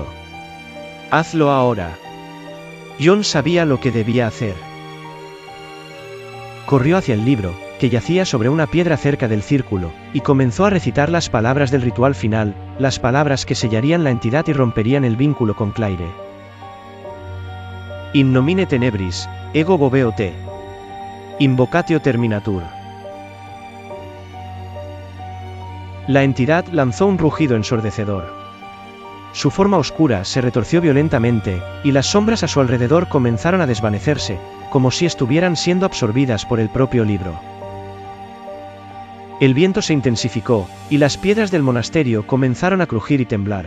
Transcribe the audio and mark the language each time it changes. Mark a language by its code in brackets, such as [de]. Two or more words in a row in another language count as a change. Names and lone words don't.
[es] Hazlo ahora. Jon sabía lo que debía hacer. Corrió hacia el libro, que yacía sobre una piedra cerca del círculo, y comenzó a recitar las palabras del ritual final, las palabras que sellarían la entidad y romperían el vínculo con Claire. [la] In nomine tenebris, ego boveo te. Invocatio terminatur. [es] La entidad lanzó un rugido ensordecedor. Su forma oscura se retorció violentamente, y las sombras a su alrededor comenzaron a desvanecerse, como si estuvieran siendo absorbidas por el propio libro. El viento se intensificó, y las piedras del monasterio comenzaron a crujir y temblar.